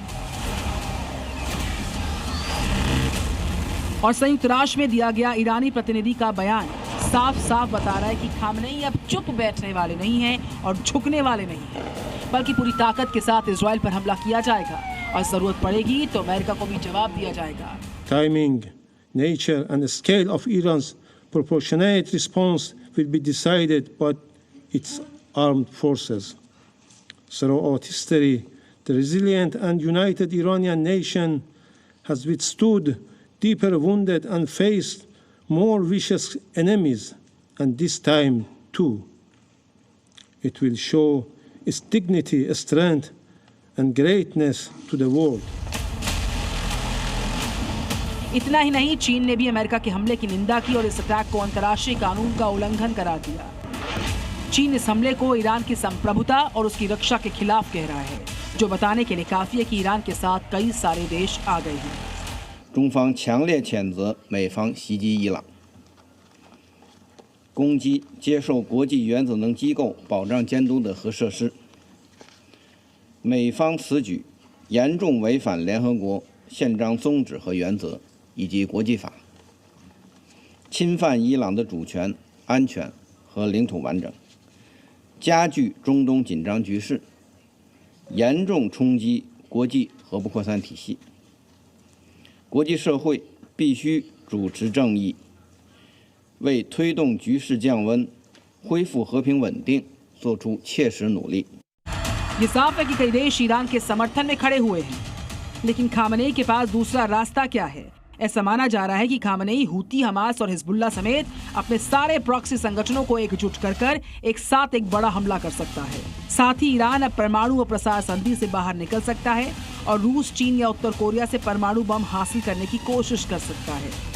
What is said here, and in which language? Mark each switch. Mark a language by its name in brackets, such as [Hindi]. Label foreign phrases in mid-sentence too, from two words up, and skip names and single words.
[Hindi] और संयुक्त राष्ट्र में दिया गया ईरानी प्रतिनिधि का बयान साफ साफ बता रहा है कि खामेनेई अब चुप बैठने वाले नहीं हैं और झुकने वाले नहीं हैं, बल्कि पूरी ताकत के साथ इजराइल पर हमला किया जाएगा और जरूरत पड़ेगी तो अमेरिका को भी जवाब दिया जाएगा। [English] Timing, nature and scale of Iran's proportionate response will be decided by its armed forces. Throughout history, the resilient and united Iranian nation has withstood deeper wounded and faced more vicious enemies, and this time too it will show its dignity, strength and greatness to the world. [Hindi] इतना ही नहीं, चीन ने भी अमेरिका के हमले की निंदा की और इस अटैक को अंतर्राष्ट्रीय कानून का उल्लंघन करार दिया। चीन इस हमले को ईरान की संप्रभुता और उसकी रक्षा के खिलाफ कह रहा है, जो बताने के लिए काफी है कि ईरान के साथ कई सारे देश आ गए हैं। [Chinese] 中方强烈谴责美方袭击伊朗，攻击接受国际原子能机构保障监督的核设施。美方此举严重违反联合国宪章宗旨和原则以及国际法，侵犯伊朗的主权、安全和领土完整，加剧中东紧张局势，严重冲击国际核不扩散体系。国际社会必须主持正义，为推动局势降温、恢复和平稳定做出切实努力。 [Hindi] ये साफ है कि कई देश ईरान के समर्थन में खड़े हुए हैं, लेकिन खामेनेई के पास दूसरा रास्ता क्या है? ऐसा माना जा रहा है कि खामेनेई हूती, हमास और हिजबुल्लाह समेत अपने सारे प्रॉक्सी संगठनों को एकजुट कर एक साथ एक बड़ा हमला कर सकता है। साथ ही ईरान अब परमाणु और प्रसार संधि से बाहर निकल सकता है और रूस, चीन या उत्तर कोरिया से परमाणु बम हासिल करने की कोशिश कर सकता है।